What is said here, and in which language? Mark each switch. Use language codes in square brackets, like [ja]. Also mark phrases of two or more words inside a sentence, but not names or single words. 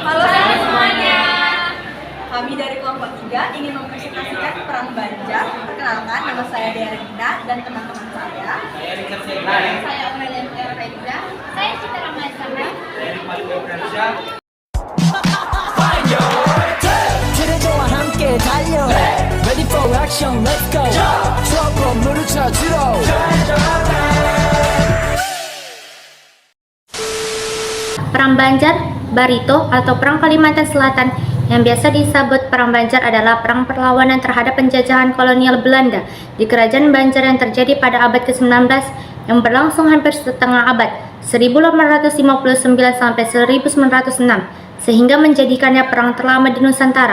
[id] Halo semuanya. Kami dari kelompok 3 ingin mempresentasikan Perang Banjar. Perkenalkan, nama saya Dea Regina dan teman-teman saya. Saya Aurelian Fredra. Saya Citra Ramazana. [ko] 그대와 함께 달려 [en] Ready for action, let's go [ko] 추억과 물을 찾으러 [id] Perang Banjar, Barito atau Perang Kalimantan Selatan yang biasa disebut Perang Banjar adalah perang perlawanan terhadap penjajahan kolonial Belanda di Kerajaan Banjar yang terjadi pada abad ke-19 yang berlangsung hampir setengah abad 1859 sampai 1906 sehingga menjadikannya perang terlama di Nusantara.